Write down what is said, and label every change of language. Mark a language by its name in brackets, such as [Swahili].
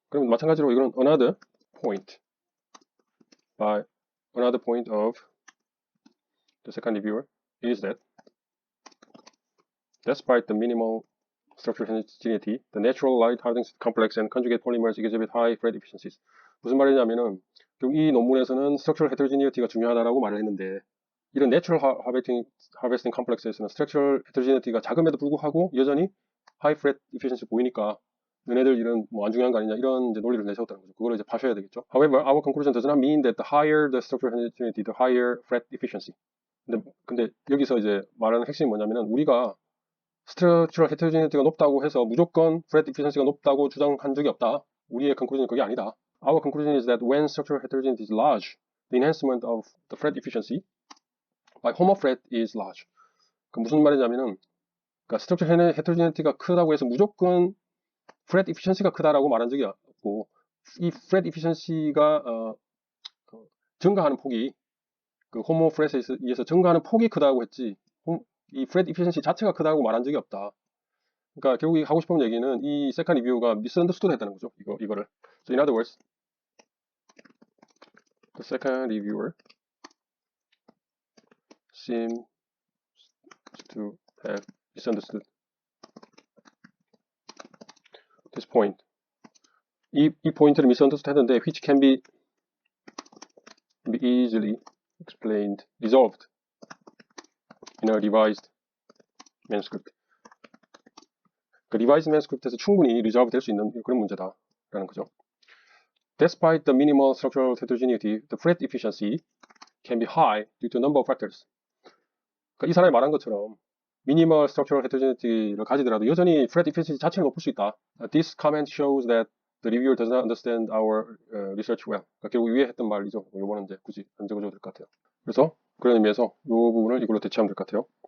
[Korean] 그럼 마찬가지로 이거는 [English] another point of the second reviewer is that despite the minimal structural heterogeneity, the natural light harvesting complex and conjugate polymers exhibit high Fred efficiencies. [Korean] 무슨 말이냐면은 이 논문에서는 structural heterogeneity가 중요하다라고 말을 했는데 이런 natural harvesting complex에서는 structural heterogeneity가 작음에도 불구하고 여전히 high Fred efficiency 보이니까 너네들 이런 뭐 안 중요한 거 아니냐 이런 이제 논리를 내세웠다는 거죠. 그걸 이제 파셔야 되겠죠. [English] However, our conclusion does not mean that the higher the structural heterogeneity, the higher Fred efficiency. [Korean] 근데 여기서 이제 말하는 핵심이 뭐냐면은 우리가 스트럭처럴 헤테로지니티가 높다고 해서 무조건 Fred efficiency가 높다고 주장한 적이 없다. 우리의 conclusion은 그게 아니다. [English] Our conclusion is that when structural heterogeneity is large, the enhancement of the Fred efficiency by homo Fred is large. [Korean] 그 무슨 말이냐면은 그러니까 스트럭처럴 헤테로지니티가 크다고 해서 무조건 Fred efficiency가 크다라고 말한 적이 없고 이 Fred efficiency가 증가하는 폭이 그 호모 Fred에 의해서 증가하는 폭이 크다고 했지 이 Fred efficiency 자체가 크다고 말한 적이 없다. 그러니까 결국 하고 싶은 얘기는 이 second review가 misunderstood 했다는 거죠. 이거를. [English] So in other words, the second reviewer seems to have misunderstood this point. [Korean] 이 포인트를 [English] misunderstood [Korean] 했는데 [English] which can be easily explained, resolved in a revised manuscript. [Korean] 그 revised manuscript에서 충분히 resolve 될 수 있는 그런 문제다라는 거죠. [English] Despite the minimal structural heterogeneity, the Fred efficiency can be high due to a number of factors. [Korean] 그러니까 이 사람이 말한 것처럼 minimal structural heterogeneity를 가지더라도 여전히 Fred efficiency 자체는 높을 수 있다. [English] This comment shows that the reviewer does not understand our research well. [Korean] 그러니까 결국 위에 했던 말이죠. 이거는 이제 굳이 안 적어줘도 될 것 같아요. 그래서 그런 의미에서 이 부분을 이걸로 대체하면 될 것 같아요.